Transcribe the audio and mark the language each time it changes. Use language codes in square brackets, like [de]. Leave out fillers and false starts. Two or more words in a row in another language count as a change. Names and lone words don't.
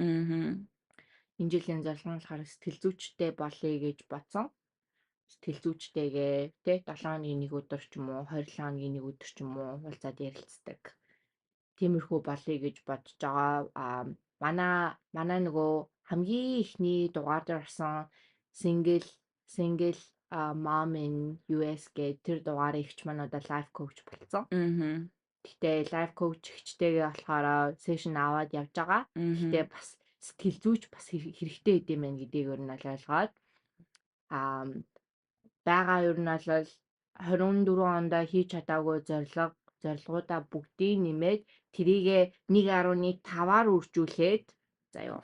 [mn] Энэ жилийн зорилго нь болохоор сэтгэл зүйчтэй болъё гэж бодсон. Сэтгэл зүйчтэйгээ тэ 7 хоногийн нэг өдөр ч юм уу 27 хоногийн нэг өдөр ч юм уу уулзаад ярилцдаг. Тиймэрхүү болъё гэж бодож байгаа. Манай нөгөө хамгийн ихний дугаар дээр орсон [en] single mom in US [mn] гэдэг тэр дугаарыг ихч маань одоо [en] life coach [mn] болсон. Гэхдээ [en] life coach [mn] ихчтэйгээ болохоор сешн аваад явж байгаа. Гэхдээ бас сэтгэл зүйч бас хэрэгтэй гэдэм байх гэдгийг өөр нь ойлгоод байгаа ер нь бол 24 онд хийж чадаагүй зорилгоудаа бүгдийг нэмээд тэрийгэ 1.5-аар үржүүлээд заяа.